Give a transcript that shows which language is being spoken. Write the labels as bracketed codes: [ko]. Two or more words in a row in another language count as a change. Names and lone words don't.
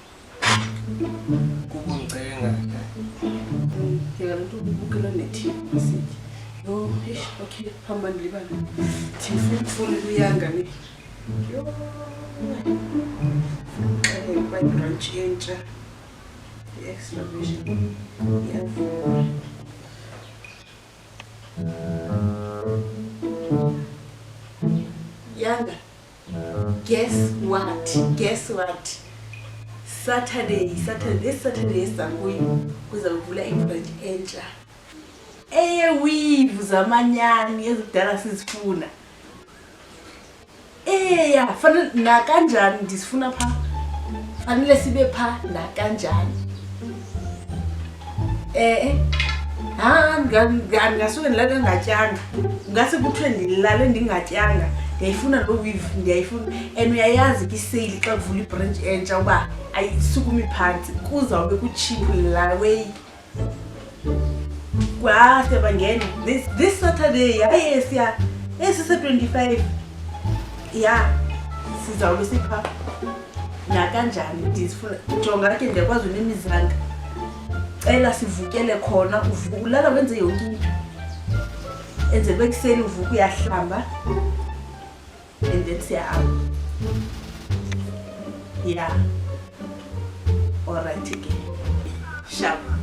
[xh] kukuncenga ndiyeka le nto ubukela nethivi sitye yho eish okay hamba ndilibane ndifundifundile uyanga ne yho bayibranch entsha i-extra vision iyavula Yanga, [en] guess what? This Saturday [xh] esankuyo kuzavula ibranch entsha eyeweave zamanyani ezikudala sizifuna fanele nakanjani ndisifuna pha fanele sibe pha nakanjani ngasuke ndilale ndingatyanga ngase kuthiwe ndilale ndingatyanga ndiyayifuna loo weave ndiyayifuna and uyayazi ke iseyili xa kuvula ibranch entsha uba ayisukumi phantsi kuzawube kutshiphu la way siyabangena [en] this Saturday [xh] hayi esise-25 sizawube sipha nakanjani ndizifuna jonga ke ndiyakwazi unemizanga cela sivukele khona ulala wenze yonke into enzele bekuseni uvuka uyahlamba [en] and then [xh] siyahamba alright ke sharp